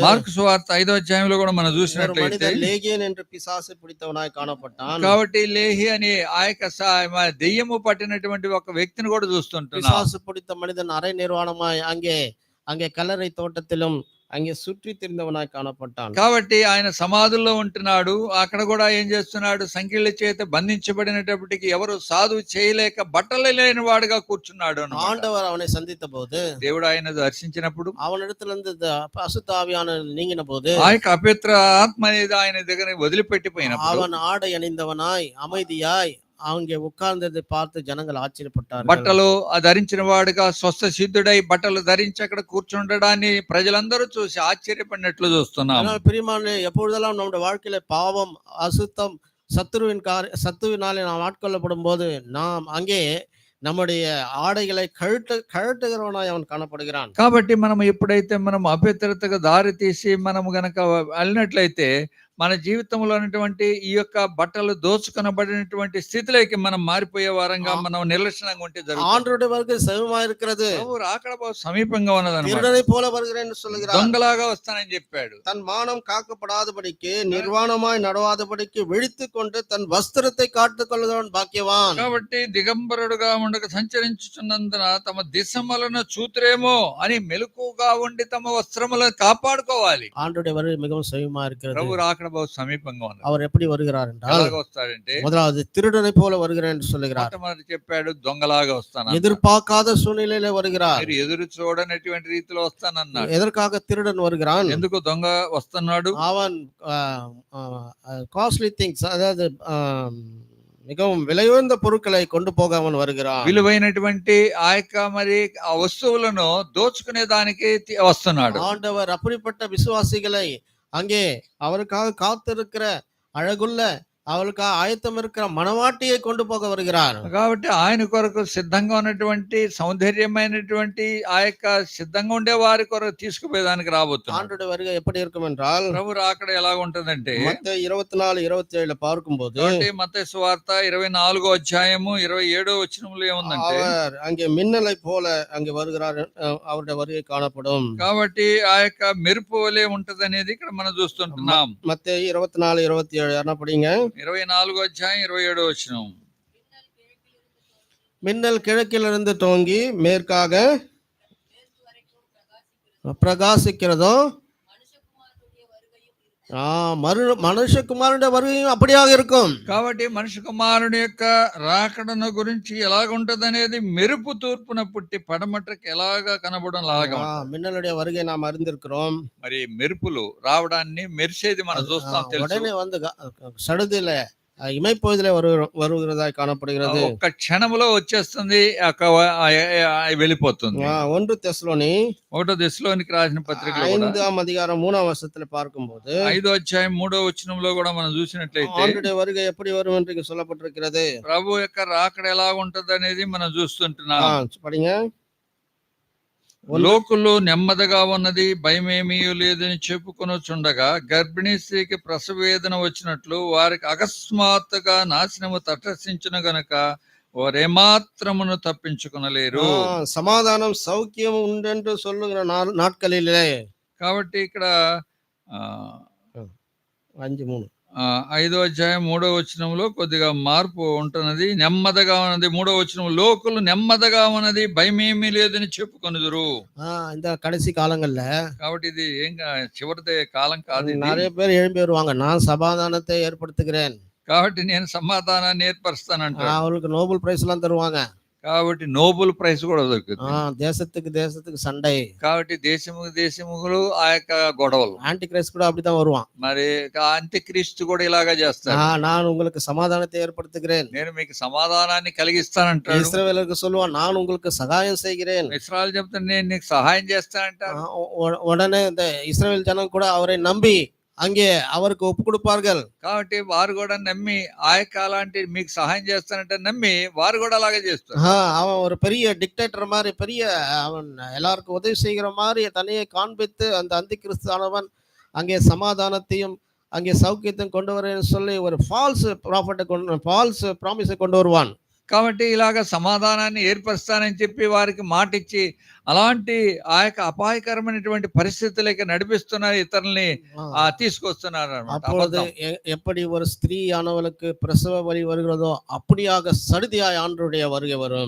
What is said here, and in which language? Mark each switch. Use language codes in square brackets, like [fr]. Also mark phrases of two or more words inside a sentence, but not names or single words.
[te] మార్కు సువార్త 5వ అధ్యాయంలో కూడా మనం చూసినట్లయితే [ta] லேகியன் என்று பிசாசு பிடித்தவனாய் காணப்பட்டான். [te] కాబట్టి లేహి అని ఆ యొక్క దెయ్యము పట్టినటువంటి ఒక వ్యక్తిని కూడా చూస్తుంటున్నాం. [ta] பிசாசு பிடித்த மனிதன் அரை நிர்வாணமாய் அங்கே கல்லறை தோட்டத்திலும் அங்கே சுற்றி திரிந்தவனாய் காணப்பட்டான். [te] కాబట్టి ఆయన సమాధుల్లో ఉంటున్నాడు. అక్కడ కూడా ఏం చేస్తున్నాడు? సంకెళ్ళ చేత బంధించబడినప్పటికీ ఎవరు సాధువు చేయలేక బట్టలు లేని వాడుగా కూర్చున్నాడు అన్నమాట. [ta] ஆண்டவர் அவனை சந்தித்த போது, [te] దేవుడు ఆయన దర్శించినప్పుడు, [ta] அவனிடத்திலிருந்து அசுத்த ஆவியானவர் நீங்கின போது, [te] ఆ యొక్క అపవిత్ర ఆత్మ అనేది ఆయన దగ్గర వదిలిపెట్టిపోయినప్పుడు [ta] அவன் ஆடை அணிந்தவனாய் அமைதியாய் அங்கே உட்கார்ந்ததை பார்த்து ஜனங்கள் ஆச்சரியப்பட்டார்கள். [te] బట్టలు ధరించిన వాడుగా స్వస్థ సిద్ధుడై బట్టలు ధరించి అక్కడ కూర్చుండడాన్ని ప్రజలందరూ చూసి ఆశ్చర్యపడినట్లు చూస్తున్నాం. [ta] ஆனால் பிரியமானவர்களே, எப்பொழுதெல்லாம் நம்முடைய வாழ்க்கையில பாவம், அசுத்தம், சத்துருவினாலே நாம் ஆட்கொள்ளப்படும் போது நாம் அங்கே நம்முடைய ஆடைகளை கழட்டுகிறவனாய் அவன் காணப்படுகிறான். [te] కాబట్టి మనం ఎప్పుడైతే మనం అపవిత్రతకు దారి తీసి మనము గనక వెళ్ళినట్లయితే మన జీవితంలో ఉన్నటువంటి ఈ యొక్క బట్టలు దోచుకొనబడినటువంటి స్థితిలోకి మనం మారిపోయే వారంగా మనం నిర్లక్ష్యంగా ఉంటే జరుగుతుంది. [ta] ஆண்டவருடைய வருகை சமீபமா இருக்கிறது. [te] అక్కడ సమీపంగా ఉన్నదన్నమాట. [ta] திருடனை போல வருகிறேன் என்று சொல்கிறார். [te] దొంగలాగా వస్తానని చెప్పాడు. [ta] தன் மானம் காக்கப்படாதபடிக்கு, నిర్వాణமாய் నడవాதபடிக்கு విழித்துக் கொண்டு தன் వస్త్రத்தை కాట్టుకొనువాడు భాగ్యవాన్. [te] కాబట్టి దిగంబరుడుగా ఉండక సంచరించుచున్నందున తమ దిశములను చూతురేమో అని మెలకుగా ఉండి తమ వస్త్రములను కాపాడుకోవాలి. [ta] ஆண்டவருடைய வருகை மிகவும் சமீபமா இருக்கிறது. [te] ప్రభు రాకడ బహు సమీపంగా ఉంది. [ta] அவர் எப்படி வருகிறார் என்றால், [te] ఎలాగ వస్తాడంటే, [ta] முதலாவது திருடனை போல வருகிறேன் என்று சொல்கிறார். [te] మొట్టమొదటి చెప్పాడు దొంగలాగా వస్తాను. [ta] எதிர்பார்க்காத சூழ்நிலையில வருகிறார். [te] మీరు ఎదురు చూడనటువంటి రీతిలో వస్తానన్నాడు. [ta] எதற்காக திருடன் வருகிறான்? [te] ఎందుకు దొంగ వస్తున్నాడు? [ta] அவன் [en] costly things, [ta] அதாவது மிகவும் விலையுயர்ந்த பொருட்களை கொண்டு போக அவன் வருகிறான். [te] విలువైనటువంటి ఆ యొక్క మరి ఆ వస్తువులను దోచుకునే దానికి వస్తున్నాడు. [ta] ஆண்டவர் அப்படிப்பட்ட விசுவாசிகளை அங்கே அவருக்காக காத்திருக்கிற அழகுள்ள, அவளுக்காக ஆயத்தம் இருக்கிற மணவாட்டியை கொண்டு போக வருகிறார். [te] కాబట్టి ఆయన కొరకు సిద్ధంగా ఉన్నటువంటి సౌందర్యమైనటువంటి ఆ యొక్క సిద్ధంగా ఉండే వారి కొరకు తీసుకుపోయేదానికి రాబోతున్నాడు. [ta] ஆண்டவருடைய வருகை எப்படி இருக்கும் என்றால், [te] ప్రభు రాకడ ఎలా ఉంటుందంటే, [ta] மத்தேயு 24:27 பார்க்கும்போது, [te] మత్తయి సువార్త 24వ అధ్యాయము 27వ వచనంలో ఏముందంటే, [ta] அவர் அங்கே மின்னலை போல அங்கே வருகிறார், அவருடைய வருகை காணப்படும். [te] కాబట్టి ఆ యొక్క మెరుపు వలె ఉంటది అనేది ఇక్కడ మనం చూస్తుంటున్నాం. [ta] மத்தேயு 24:27 யாரா படிங்க. [te] 24వ అధ్యాయం 27వ వచనం. [ta] மின்னல் கிழக்கிலிருந்து தோங்கி மேற்காக பிரகாசிக்கிறதோ, மனுஷகுமாரனுடைய வருகையும் அப்படியாக இருக்கும். [te] కాబట్టి మనిషి కుమారుని యొక్క రాకడను గురించి ఎలాగుంటది అనేది మెరుపు తూర్పున పుట్టి పడమటకి ఎలాగా కనబడడం లాగా. [ta] மின்னலுடைய வருகை நாம் அறிந்திருக்கிறோம். [te] మరి మెరుపులు రావడాన్ని మెరిసేది మనం చూస్తాం, తెలుసు. [ta] உடனே வந்து சடுதில இமைப்பொழுதிலே வருகிறதாய் காணப்படுகிறது. [te] ఒక్క క్షణములో వచ్చేస్తుంది, వెళ్ళిపోతుంది. [ta] 1 தெசலோனி [te] 1వ దశలోనికి రాసిన పత్రికలో [ta] 5వ அதிகாரம் 3వ వచనத்தில் பார்க்கும்போது, [te] 5వ అధ్యాయం 3వ వచనంలో కూడా మనం చూసినట్లయితే [ta] ஆண்டவருடைய வருகை எப்படி வரும் என்று சொல்லப்பட்டிருக்கிறது. [te] ప్రభు యొక్క రాకడ ఎలా ఉంటది అనేది మనం చూస్తుంటున్నాం. [ta] படிங்க. [te] లోకులు నెమ్మదిగా ఉన్నది, భయమేమీ లేదని చెప్పుకొనుచుండగా గర్భిణీ స్త్రీకి ప్రసవ వేదన వచ్చినట్లు వారికి అకస్మాత్తుగా నాశనము తటస్థించును గనుక వారేమాత్రమును తప్పించుకొనలేరు. సమాధానం సౌఖ్యం ఉండెంటు [ta] சொல்லுகிற நாட்களிலே. [te] కాబట్టి ఇక్కడ 5:3 5వ అధ్యాయం 3వ వచనంలో కొద్దిగా మార్పు ఉంటున్నది. నెమ్మదిగా ఉన్నది. 3వ వచనం, లోకులు నెమ్మదిగా ఉన్నది, భయమేమీ లేదని చెప్పుకొనుదురు. [ta] இந்த கடைசி காலங்கள்ல, [te] కాబట్టి ఇది ఏం చివరిదే కాలం కాదు. [ta] நிறைய பேர் எழும்பி வருவாங்க, நான் சமாதானத்தை ஏற்படுத்துகிறேன், [te] కాబట్టి నేను సమాధానాన్ని ఏర్పరుస్తానంట. [ta] அவங்களுக்கு நோபல் பிரைஸ் எல்லாம் தருவாங்க. [te] కాబట్టి నోబెల్ ప్రైజ్ కూడా దొరుకుతుంది. [ta] தேசத்துக்கு சண்டை. [te] కాబట్టి దేశములు ఆ యొక్క గొడవలు. [ta] ஆன்டி கிரைஸ்ட் கூட அப்படித்தான் வருவான். [te] మరి అంత్యక్రీస్తు కూడా ఇలాగా చేస్తాడు. [ta] நான் உங்களுக்கு சமாதானத்தை ஏற்படுத்துகிறேன், [te] నేను మీకు సమాధానాన్ని కలిగిస్తానంటాడు. [ta] இஸ்ரவேலருக்கு சொல்லுவான், நான் உங்களுக்கு சகாயம் செய்கிறேன். [te] ఇశ్రాయేలు చెప్తాను, నేను నీకు సహాయం చేస్తానంటాడు. [ta] உடனே இந்த இஸ்ரவேல் ஜனம் கூட அவரை நம்பி அங்கே அவருக்கு ஒப்பு கொடுப்பார்கள். [te] కాబట్టి వారు కూడా నమ్మి ఆ యొక్క అలాంటి మీకు సహాయం చేస్తానంటే నమ్మి వారు కూడా అలాగే చేస్తారు. [ta] அவன் ஒரு பெரிய டிக்டேட்டர் மாதிரி, பெரிய அவன் எல்லாருக்கும் உதவி செய்கிற மாதிரி தன்னையை காண்பித்து அந்த அந்தி கிறிஸ்துவானவன் அங்கே சமாதானத்தையும் அங்கே சௌக்கியத்தையும் கொண்டு வரேன்னு சொல்லி ஒரு [en] false promise [ta] கொண்டு வருவான். [te] కాబట్టి ఇలాగ సమాధానాన్ని ఏర్పరుస్తానని చెప్పి వారికి మాట ఇచ్చి అలాంటి ఆ యొక్క అపాయకరమైనటువంటి పరిస్థితులకి నడిపిస్తున్నారు, ఇతరుల్ని తీసుకొస్తున్నారు అన్నమాట. [ta] அப்பொழுது எப்படி ஒரு ஸ்திரீயானவளுக்கு பிரசவ வலி வருகிறதோ அப்படியாக சடுதியாய் ஆண்டவருடைய வருகை வரும்.